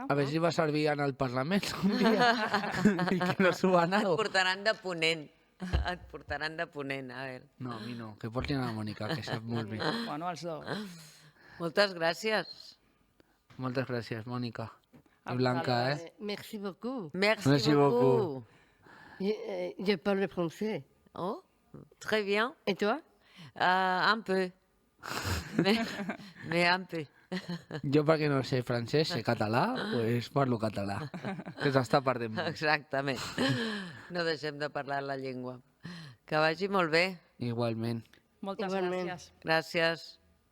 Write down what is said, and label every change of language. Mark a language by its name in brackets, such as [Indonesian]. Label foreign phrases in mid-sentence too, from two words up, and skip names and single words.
[Catalan] a veure si va servir en el Parlament un dia i que no s'ho van Et anar. portaran de ponent. Et portaran de ponent, a veure. No, a mi no, que portin a la Mònica, que sap molt bé. Bueno, els dos. Moltes gràcies. Moltes gràcies, Mònica. I Blanca, [French] Merci beaucoup. Merci, Merci beaucoup. Je parle français. Oh, très bien. Et toi? Un peu. Mais un peu. [Catalan] Jo perquè no sé francès, sé català, doncs parlo català, que s'està perdent molt. Exactament. No deixem de parlar la llengua. Que vagi molt bé. Igualment. Moltes Igualment. gràcies. Gràcies.